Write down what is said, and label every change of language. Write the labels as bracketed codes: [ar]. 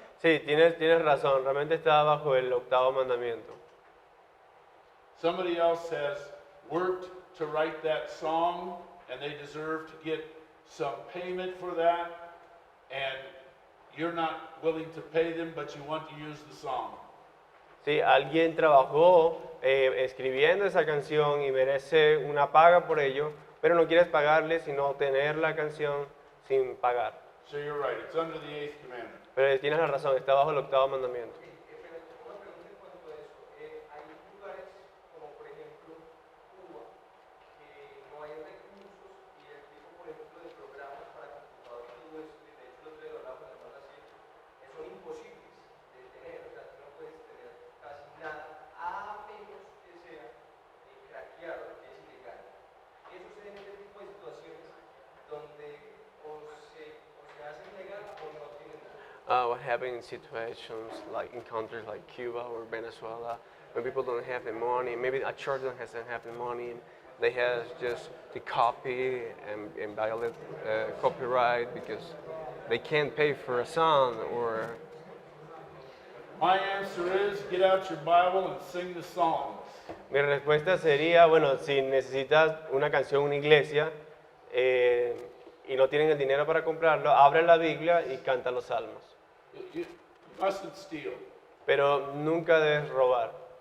[es] Sí, tienes razón, realmente está bajo el octavo mandamiento. [en] Somebody else has worked to write that song and they deserve to get some payment for that, and you're not willing to pay them, but you want to use the song. [es] Sí, alguien trabajó escribiendo esa canción y merece una paga por ello, pero no quieres pagarle sino tener la canción sin pagar. [en] So you're right, it's under the 8th commandment. [es] Pero tienes la razón, está bajo el octavo mandamiento. Pero una pregunta en cuanto a eso. Hay lugares como por ejemplo Cuba que no hay recursos y el tipo por ejemplo de programas para computador y todo eso, que de hecho los de la hermana así, son imposibles de tener. O sea, tú no puedes tener casi nada a menos que sea craqueado, que es ilegal. Eso se da en este tipo de situaciones donde o se hace legal o no tienen nada. [en] What happens in situations like in countries like Cuba or Venezuela, when people don't have the money, maybe a church doesn't have the money, they have just to copy and violate copyright because they can't pay for a song or. My answer is get out your Bible and sing the songs. [es] Mi respuesta sería, bueno, si necesitas una canción en una iglesia y no tienen el dinero para comprarlo, abre la Biblia y canta los salmos. [en] You mustn't steal. [es] Pero nunca debes robar.